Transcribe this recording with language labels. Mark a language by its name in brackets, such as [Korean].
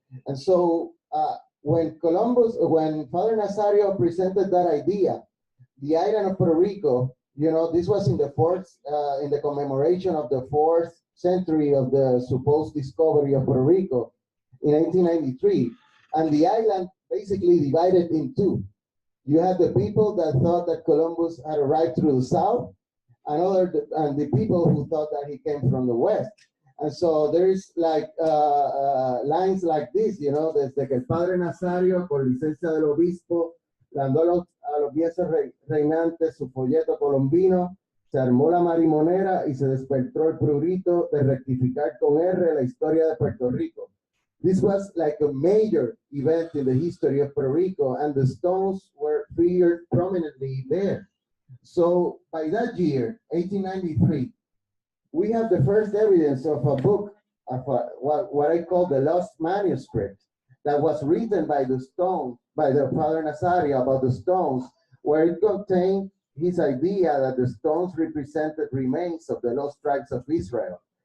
[English] And so when Father Nazario presented that idea, the island of Puerto Rico, you know, this was in the commemoration of the 4th century of the supposed discovery of Puerto Rico in 1893. And the island basically divided in two. You had the people that thought that Columbus had arrived through the south, and the people who thought that he came from the west. And so there's like lines like this, you know, [Spanish] desde que el Padre Nazario, por licencia del obispo, mandó a los viejos reinantes su folleto colombino, se armó la marimonera y se despertó el prurito de rectificar con R la historia de Puerto Rico. [English] This was like a major event in the history of Puerto Rico, and the stones were featured prominently there. So by that year, 1893, we have the first evidence of a book, of what I call the lost manuscript, that was written by the Father Nazario about the stones, where it contained his idea that the stones represented remains of the lost tribes of Israel.